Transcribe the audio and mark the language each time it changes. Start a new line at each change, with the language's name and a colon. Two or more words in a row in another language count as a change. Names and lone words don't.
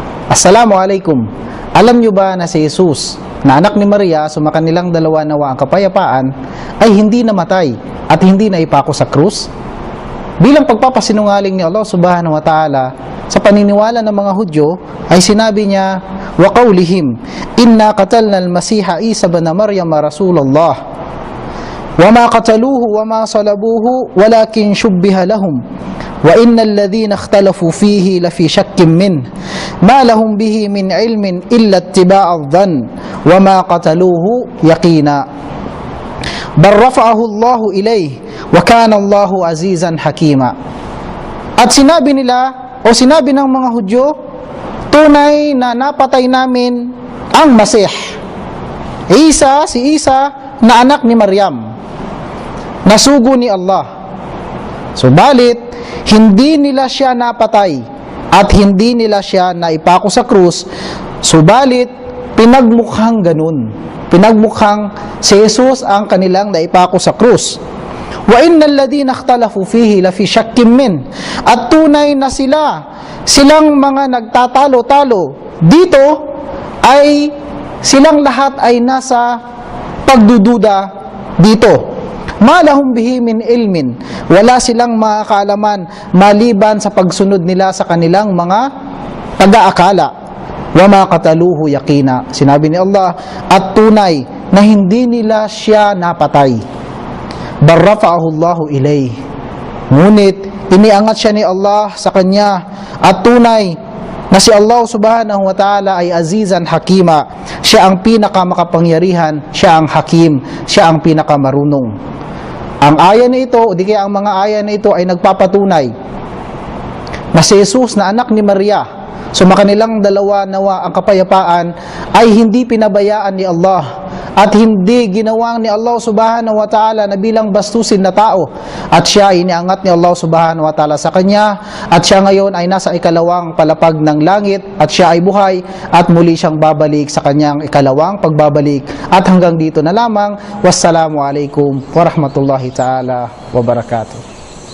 Arabic: Assalamualaikum.
Filipino: Alam nyo ba na si Jesus, na anak ni Maria, sumakanilang dalawa nawa ang kapayapaan, ay hindi namatay at hindi naipako sa krus? Bilang pagpapasinungaling ni Allah
Arabic: سبحانه وتعالى
Filipino: sa paniniwala ng mga Hudyo, ay sinabi niya,
Arabic: وقولهم إنا قتلنا المسيح عيسى ابن مريم رسول الله وما قتلوه وما صلبوه ولكن شبه لهم وإن الذين اختلفوا فيه لفي شك منه ما لهم به من علم إلا اتباع الظن وما قتلوه يقينا بل رفعه الله إليه وكان الله عزيزا حكيما.
Filipino: At sinabi nila o sinabi ng mga Hudyo, tunay na napatay namin ang Masih Isa, si Isa na anak ni Maryam, nasugo ni Allah. Subalit hindi nila siya napatay at hindi nila siya naipako sa krus, subalit pinagmukhang ganun. Pinagmukhang si Jesus ang kanilang naipako sa krus.
Arabic: وإن الذين اختلفوا فيه لفي شك من.
Filipino: At tunay na silang mga nagtatalo-talo dito ay silang lahat ay nasa pagdududa dito.
Arabic: ما لهم به من علم,
Filipino: wala silang makakaalaman maliban sa pagsunod nila sa kanilang mga pag-aakala.
Arabic: وما قتلوه يقينا,
Filipino: sinabi ni Allah, at tunay na hindi nila siya napatay.
Arabic: بل رفعه الله إليه,
Filipino: ngunit iniangat siya ni Allah sa kanya, at tunay na si Allah
Arabic: سبحانه وتعالى
Filipino: ay
Arabic: عزيزا حكيما,
Filipino: siya ang pinakamakapangyarihan, siya ang hakim, siya ang pinakamarunong. Ang aya na ito, o di kaya ang mga aya na ito ay nagpapatunay na si Jesus na anak ni Maria, sumakanilang dalawa nawa ang kapayapaan, ay hindi pinabayaan ni Allah at hindi ginawang ni Allah
Arabic: سبحانه وتعالى
Filipino: na bilang bastusin na tao, at siya ay iniangat ni Allah
Arabic: سبحانه وتعالى
Filipino: sa kanya, at siya ngayon ay nasa ikalawang palapag ng langit, at siya ay buhay at muli siyang babalik sa kanyang ikalawang pagbabalik. At hanggang dito na lamang.
Arabic: والسلام عليكم ورحمة الله تعالى وبركاته.